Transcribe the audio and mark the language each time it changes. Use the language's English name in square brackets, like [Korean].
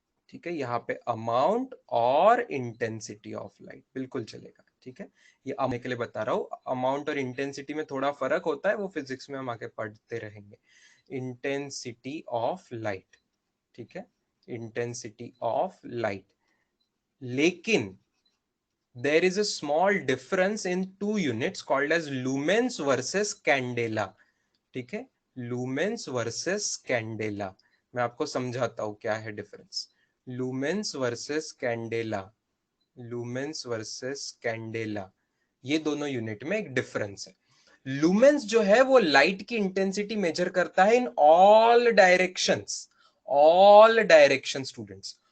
[Hindi] ठीक है, यहाँ पे अमाउंट और इंटेंसिटी ऑफ लाइट बिल्कुल चलेगा। ठीक है, ये आने के लिए बता रहा हूँ, अमाउंट और इंटेंसिटी में थोड़ा फर्क होता है, वो फिजिक्स में हम आगे पढ़ते रहेंगे। इंटेंसिटी ऑफ लाइट, ठीक है, इंटेंसिटी ऑफ लाइट। [English] लेकिन there is a small difference in two units called as lumens versus candela। [Hindi] ठीक है, लूमेंस वर्सेस कैंडेला। मैं आपको समझाता हूं क्या है difference. Lumens versus candela, lumens versus candela, ये दोनों यूनिट में एक डिफरेंस है। लूमेंस जो है वो लाइट की इंटेंसिटी मेजर करता है [English] In all directions, all direction students.